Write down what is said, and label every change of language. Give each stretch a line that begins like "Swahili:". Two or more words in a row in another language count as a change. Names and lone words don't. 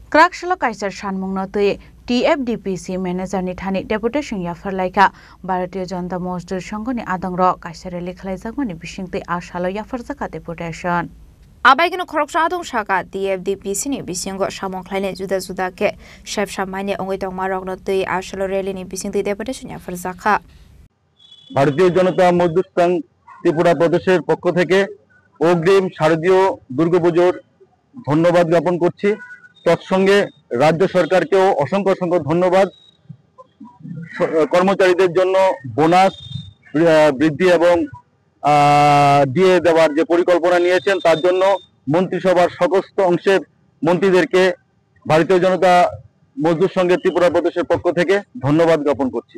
Kok Borok: Krakshalo kaisar sanmungno tui
English: TFDPC manager
Kok Borok: ni thani deputation yafar laika Bharatiya Janata Mozdur Sangh ni adangro kaisar likhlaijagmani bisingtui ashalo yafar jaka deputation. Abaigino khoroksa adong saka TFDPC ni bisingo samong khlaine juda ke shepsha maine ongoi tongma rokno tui ashalo rally ni bisingtui deputation yafar jaka.
Bangla: ভারতীয় জনতা মজদুর সংঘ ত্রিপুরা প্রদেশের পক্ষ থেকে অগ্রিম শারদীয় দুর্গাপুজোর ধন্যবাদ জ্ঞাপন করছি। তৎসঙ্গে রাজ্য সরকারকেও অসংখ্য ধন্যবাদ। কর্মচারীদের জন্য বোনাস বৃদ্ধি এবং দিয়ে দেওয়ার যে পরিকল্পনা নিয়েছেন তার জন্য মন্ত্রিসভার সমস্ত অংশের মন্ত্রীদেরকে ভারতীয় জনতা মজদুর সংঘের ত্রিপুরা প্রদেশের পক্ষ থেকে ধন্যবাদ জ্ঞাপন করছি।